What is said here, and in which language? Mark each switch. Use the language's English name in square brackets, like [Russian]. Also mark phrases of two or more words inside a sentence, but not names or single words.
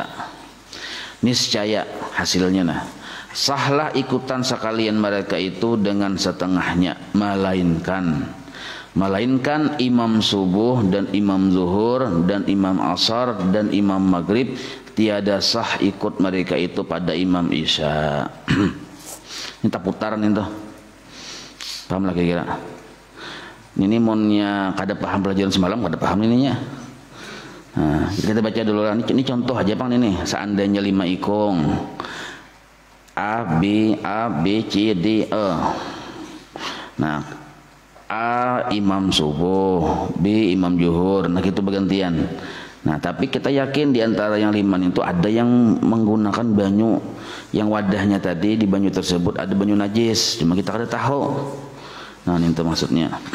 [Malay] Niscaya hasilnya sahlah ikutan sekalian mereka itu dengan setengahnya, melainkan imam subuh dan imam zuhur dan imam asar dan imam maghrib tiada sah ikut mereka itu pada imam isya. [Banjar] Ini tak putaran itu. Paham lah kira-kira. Ini monnya kada paham pelajaran semalam, kada paham ininya. Nah, kita baca dulu lah. Ini contoh aja Bang ini. Seandainya 5 ikung. A, B, C, D, E. Nah, [Indonesian] A imam subuh, B imam zuhur. Nah, gitu bergantian. [Banjar] Nah, tapi kita yakin di antara yang 5 itu ada yang menggunakan banyu yang wadahnya tadi di banyu tersebut ada banyu najis. Cuma kita kada tahu. Nah, ini itu maksudnya.